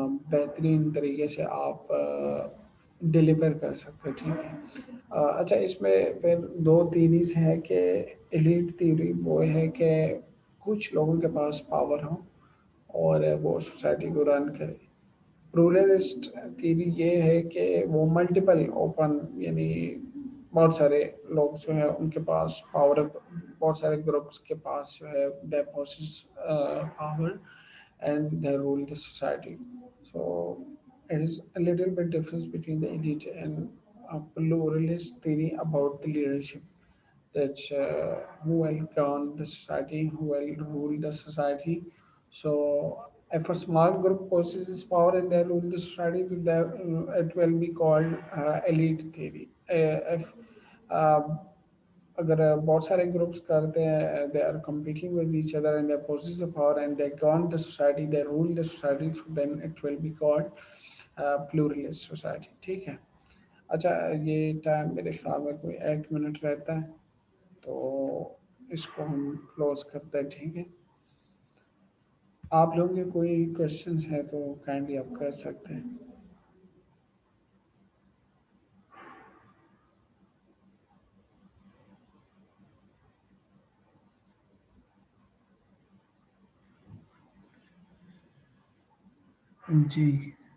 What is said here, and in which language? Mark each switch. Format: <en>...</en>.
<ur>بہترین طریقے سے آپ ڈلیور کر سکتے ہیں، ٹھیک ہے۔ اچھا، اس میں پھر دو تھیریز ہے کہ ایلیٹ تھیوری وہ ہے کہ کچھ لوگوں کے پاس پاور ہو اور وہ سوسائٹی کو رن کرے۔ رورلسٹ تھیوری یہ ہے کہ وہ ملٹیپل اوپن، یعنی بہت سارے لوگ جو ہیں ان کے پاس پاور، بہت سارے گروپس کے پاس جو ہے</ur> <en>They possess power and they rule the society. So it is a little bit difference between the elite and pluralist theory about the leadership, that who will govern the society, who will rule the society. So, if a small group possesses power and they rule the society, it will be called elite theory. If uh,</en> <ur>اگر بہت سارے groups کرتے ہیں،</ur> <en>they are competing with each other and they possess the power and they govern the society, they rule the society, then it will be called</en> <ur>pluralist society، ٹھیک ہے۔ اچھا، یہ time میرے خیال میں کوئی 8 منٹ رہتا ہے، تو اس کو ہم کلوز کرتے ہیں، ٹھیک ہے۔ آپ لوگوں کے کوئی کوشچنس ہیں تو کائنڈلی آپ کر سکتے ہیں۔ جی،</ur>